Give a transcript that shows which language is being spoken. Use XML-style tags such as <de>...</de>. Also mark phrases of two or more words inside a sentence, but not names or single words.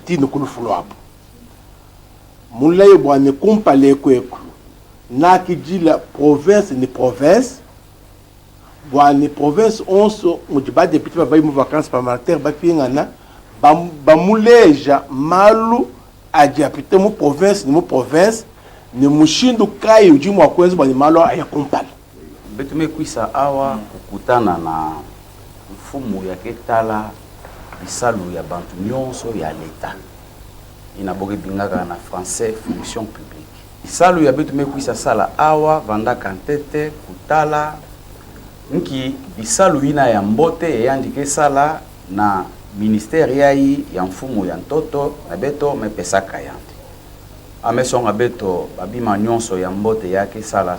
<lu>tino kulufulo hapo mulaye bwane kumpale kweko na kijila province ni province bwane province onso mujiba deputy babayi mu</lu> <fr>vacances parlementaires</fr> <lu>bapingana bamuleja malu ajapite mu province ni mushindu kai ujimu wa kwenzi bwane malu ayakumpala</lu> <ktu>betumekwisa awa kukutana na mfumu ya ketala bisalu ya bantu nyonso ya leta inaboge bingaka na français</ktu> <fr>fonction publique.</fr> <ktu>Bisalu ya betumekwisa sala awa vandaka ntete kutala nki bisalu ina ya mbote yandike sala na ministère yai ya mfumu ya ntoto na beto mepesaka yandi amesonga beto babima nyonso ya mbote yake sala</ktu>